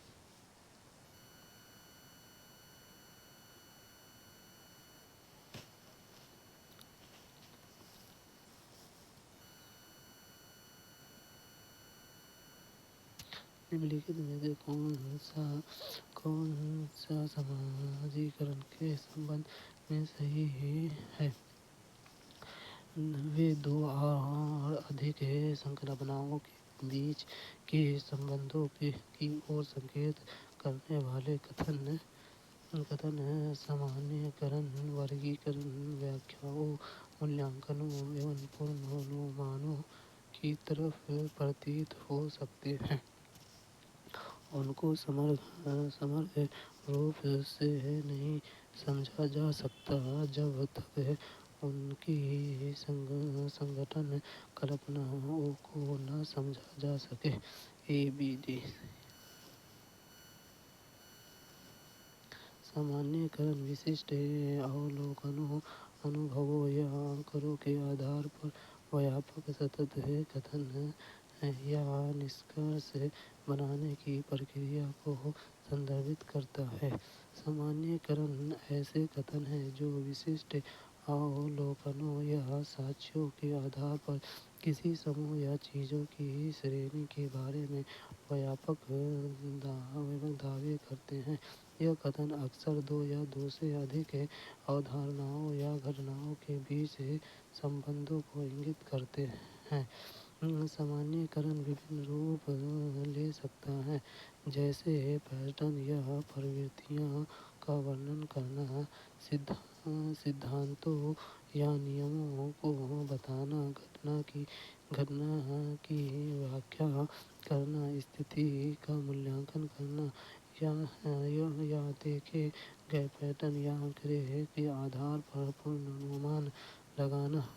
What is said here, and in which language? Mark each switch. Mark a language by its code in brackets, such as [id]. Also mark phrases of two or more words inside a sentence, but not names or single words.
[hi] निम्नलिखित में से कौन सा सामाजिकरण के संबंध में सही है? वह दो और अधिक संकल्पनाओं के बीच के संबंधों की ओर संकेत करने वाले कथन सामान्य करण वर्गीकरण व्याख्याओं मूल्यांकनों एवं पूर्वानुमानों की तरह प्रतीत हो सकते हैं, इन को समग्र रूप से नहीं समझा जा सकता जब तक इन की संगठन कल्पनाओं को न समझा जा सके. ABD सामान्य करण विशिष्ट अवलोकनों, अनुभवों या आंकड़ों के आधार पर व्यापक सतत कथन या निष्कर्ष बनाने की प्रक्रिया को संदर्भित करता है. सामान्य करण ऐसे कथन हैं जो विशिष्ट अवलोकनों या साक्ष्यों के आधार पर किसी समूह या चीज़ों की श्रेणी के बारे में व्यापक दावे करते हैं. ये कथन अक्सर दो या दो से अधिक अवधारणाओं या घटनाओं के बीच संबंधों को इंगित करते हैं. सामान्य करण विभिन्न रूप ले सकता है, जैसे पैटर्न या प्रवृत्तियों का वर्णन करना, सिद्धांतों या नियमों को बताना, घटना की व्याख्या करना, स्थिति का मूल्यांकन करना या देखे गए पैटर्न या आंकड़े के आधार पर पूर्वानुमान लगाना.